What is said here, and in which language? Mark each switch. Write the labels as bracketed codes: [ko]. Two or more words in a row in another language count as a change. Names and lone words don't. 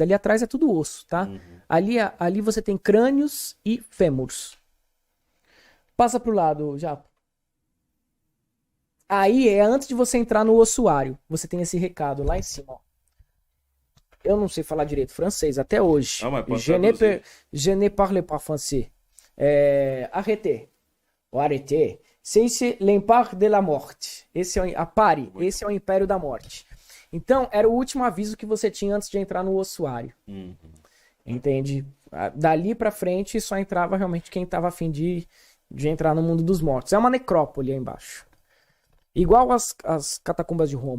[pt] Ali atrás é tudo osso, tá? Ali você tem crânios e fêmurs. Passa pro lado, Japa. Aí é antes de você entrar no ossuário. Você tem esse recado lá em cima, ó. Eu não sei falar direito francês até hoje. [fr] Je ne parle pas français. Arrêtez. O arrêtez. C'est l'empire de la morte. [pt] Esse é esse é o império da morte. Então, era o último aviso que você tinha antes de entrar no ossuário. Entende? Dali pra frente, só entrava realmente quem tava a fim de entrar no mundo dos mortos. É uma necrópole aí embaixo. Igual as catacumbas de Roma.